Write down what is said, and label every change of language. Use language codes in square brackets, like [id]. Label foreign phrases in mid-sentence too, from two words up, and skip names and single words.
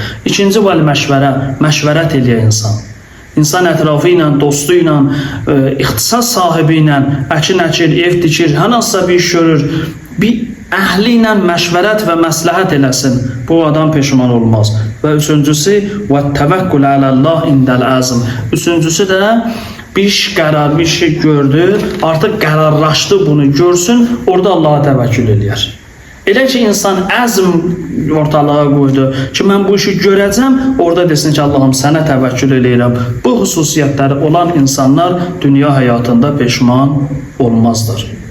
[az] İkinci [ar] والمشورة, [az] məşvərət eləyər insan. İnsan ətrafı ilə, dostu ilə, ixtisas sahibi ilə əkin əkir, ev tikir, hər hansısa bir iş görür, bir əhli ilə məşvərət və məsləhət eləsin. Bu adam peşman olmaz. Və üçüncüsü, [ar] وَالتَّوَكُّلْ عَلَى اللّٰهِ عِنْدَ الْعَزْمِ. [az] Üçüncüsü də bir iş qərar, bir şey gördü, artıq qərarlaşdı bunu görsün, orada Allah'a təvəkkül eləyər. Elə ki, insan əzm ortalığa qoydu ki, mən bu işi görəcəm, orada desin ki, Allahım sənə təvəkkül eləyirəm. Bu xüsusiyyətləri olan insanlar dünya həyatında peşman olmazlar.